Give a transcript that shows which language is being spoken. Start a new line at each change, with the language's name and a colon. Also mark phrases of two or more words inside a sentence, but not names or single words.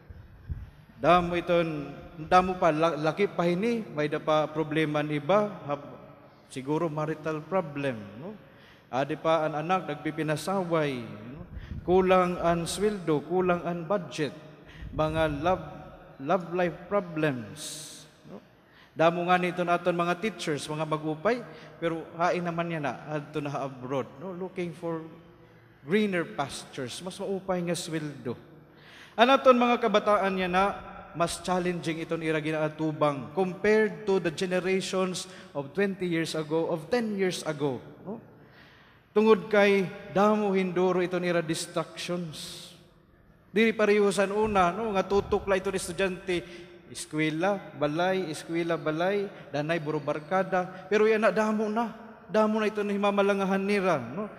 Waray: Damo pa laki pa hini, may da pa problema ni iba. Siguro
English: marital problem,
Waray: no? Adi pa ang anak nagpipinasaway, no? Kulang ang sweldo, kulang ang budget, mga
English: love life problems,
Waray: no? Damo nga nito naton mga teachers, mga magupay, pero hain naman niya na adto na abroad, no?
English: Looking for greener pastures,
Waray: mas maupay nga sweldo. Anaton mga kabataan niya na mas challenging iton ira ginaatubang
English: compared to the generations of 20 years ago, of 10 years ago.
Waray: No? Tungod kay damo hinduro iton ira distractions. Diri parehusan una, no, nga tutok la iton estudyante, eskwela, balay, danay buro barkada, pero yan na damo na iton himamalangahan nira, no?